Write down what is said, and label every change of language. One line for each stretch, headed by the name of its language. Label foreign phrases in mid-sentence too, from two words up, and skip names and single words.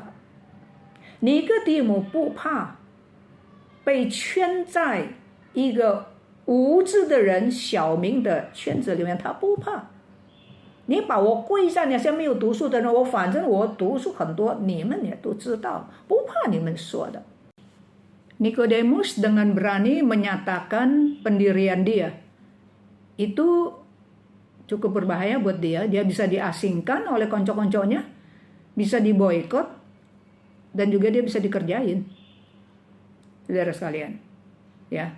Chinese: 尼哥底母不怕被圈在一个无知的人小民的圈子里面，他不怕。你把我归在那些没有读书的人，反正我读书很多，你们也都知道，不怕你们说的。
Indonesian: Nikodemus dengan berani menyatakan pendirian dia. Itu cukup berbahaya buat dia. Dia bisa diasingkan oleh konco-konconya, bisa diboikot, dan juga dia bisa dikerjain. Saudara sekalian, ya.